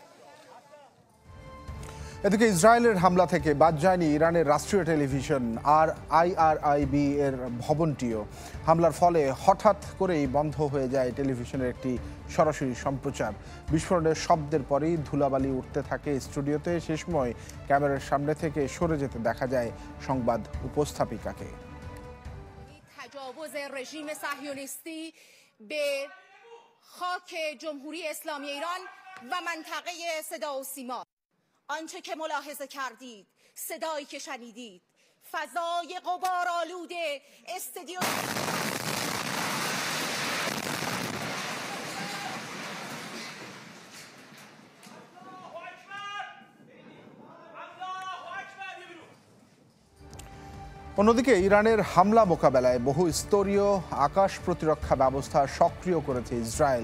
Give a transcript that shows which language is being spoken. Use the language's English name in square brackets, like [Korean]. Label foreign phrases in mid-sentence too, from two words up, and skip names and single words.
[Bangla] এদিকে ইসরায়েলের হামলা থেকে বাদ যায়নি ইরানের রাষ্ট্রীয় টেলিভিশন আর IRIB এর ভবনটিও। হামলার ফলে হঠাৎ করেই বন্ধ হয়ে যায় টেলিভিশনের একটি সরাসরি সম্প্রচার। বিস্ফোরণের শব্দের পরেই ধুলাবালি উঠতে থাকে স্টুডিওতে। সে সময় ক্যামেরার সামনে থেকে সরে যেতে দেখা যায় সংবাদ উপস্থাপিকাকে। [Persian] آنچه که ملاحظه کردید، صدایی که شنیدید، فضای غبارآلوده استدیو [Bangla] অন্যদিকে ইরানের হামলা মোকাবেলায় বহু স্তরীয় আকাশ প্রতিরক্ষা ব্যবস্থা সক্রিয় করেছে ইসরায়েল।